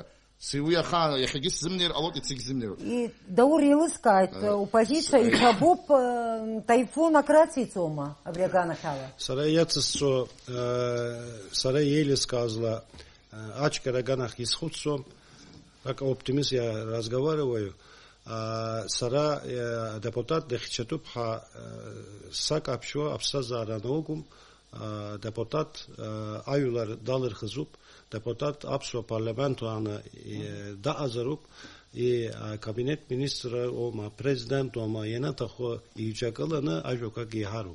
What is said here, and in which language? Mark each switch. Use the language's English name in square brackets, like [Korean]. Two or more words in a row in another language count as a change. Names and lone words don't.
[Abkhazian] Уи аха иахьагьы сзымнеир ҟалоит, ицегь зымнеироуп. Даур еилыскааит, упозициа иҭабуп Таифун акрациҵома абри аганахь ала? Сара иацысҵо, сара еилыскаазла ачкара аганахь исхәыцуам, [Russian] как оптимист я разговариваю, [Abkhazian] сара депутат дехьчатуп ҳа сакаԥшьуа аԥсҭазаара анаукәым, депутат аҩлар далырхызуп, депутат аԥсуа парламенту аҟны даҟазароуп, [Russian] кабинет министра [Abkhazian] ома, президент ома, ианаҭаху иҩҿагыланы ажәақәак иҳароуп.